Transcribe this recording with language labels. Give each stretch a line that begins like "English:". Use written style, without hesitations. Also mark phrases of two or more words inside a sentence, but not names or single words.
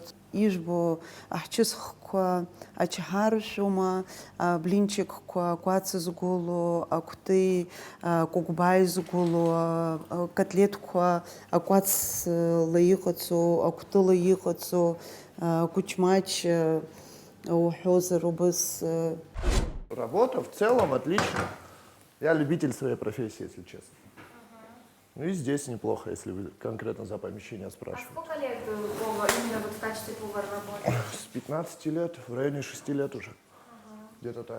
Abkhazian: Ижәбо аҳчысхқәа ачаҳаршәума, аблинчикқәа, акәац згәыло, акәти, акәыкәбаи згәыло, акотлеткқәа акәацла иҟаҵо, акәтыла иҟаҵо, акәычмач уҳәозар убыс.
Russian: Работа в целом отлично. Я любитель своей профессии, если честно. Ну и здесь неплохо, если вы конкретно за помещение спрашиваете. Сколько лет Вова именно вот в качестве повара работает? С 15 лет, в районе 6 лет уже. Где-то так.